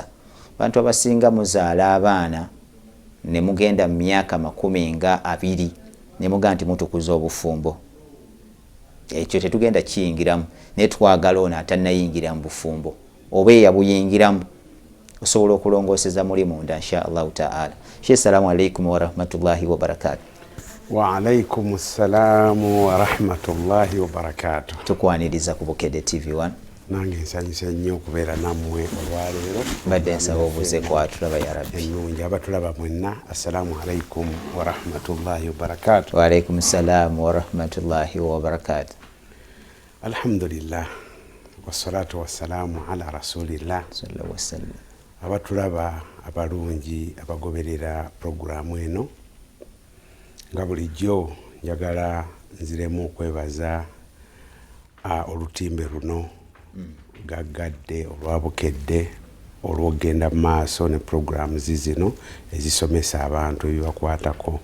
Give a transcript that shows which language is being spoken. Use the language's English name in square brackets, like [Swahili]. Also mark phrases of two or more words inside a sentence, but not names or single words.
[Ganda] Abantu abasinga muzaala abaana ne mugenda mu myaka 20 ne muga nti mutukuza obufumbo. Ekyo tetugenda kiyingiramu, naye twagala ono atannayingira mu bufumbo oba eyabuyingiramu osobola okulongooseza muli munda [Arabic] إن شاء الله تعالى. السلام عليكم ورحمة الله وبركاته. وعليكم السلام ورحمة الله وبركاته. [Ganda] Tukwaniriza ku Bukedde TV1. Nange nsanyusa nnyo okubeera nammwe olwaleero. Mbadde nsaba obuze kwatulaba [Arabic] يا ربي. [Ganda] Ennungi abatulaba mwenna, [Arabic] السلام عليكم ورحمة الله وبركاته. وعليكم السلام ورحمة الله وبركاته. الحمد لله والصلاة والسلام على رسول الله صلى الله عليه وسلم. [Ganda] Abatulaba abalungi abagoberera programu eno, nga bulijjo njagala nziremu okwebaza olutimbe luno gaggadde olwa Bukedde olw'okgenda maaso ne programu zino ezisomesa abantu ebibakwatako.